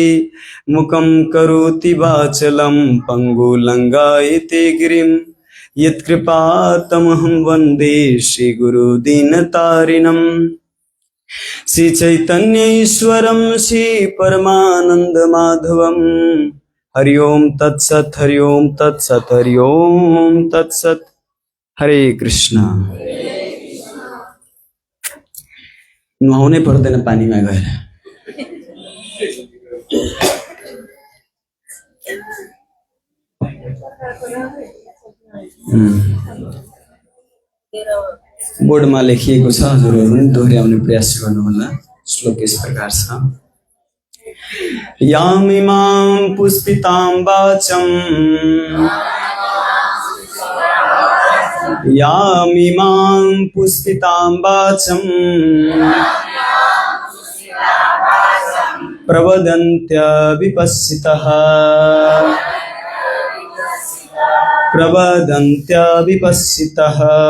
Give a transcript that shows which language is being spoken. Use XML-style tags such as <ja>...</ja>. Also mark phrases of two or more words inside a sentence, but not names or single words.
<sa>मुखं करोति वाचलं पङ्गुलङ्घयते गिरिं यत्कृपातमहं वन्दे श्रीगुरुदीनतारिणम्। श्रीचैतन्यईश्वरं श्रीपरमानन्दमाधवं। हरि ओम तत्सत्, हरि ओम तत्सत्, हरि ओम तत्सत्। हरे कृष्णा।</sa> <ne>नुहाउने पर्दैन पानीमा गएर। बोर्डमा लेखिएको छ, हजुरहरू पनि दोहोर्याउने प्रयास गर्नुहोला। श्लोक यस प्रकार छ।</ne> <sa>यामिमां पुष्पितां वाचं यामिमां पुष्पितां वाचं प्रवदन्त्य विपश्चितः प्रवदन्त्य विपश्चितः।</sa>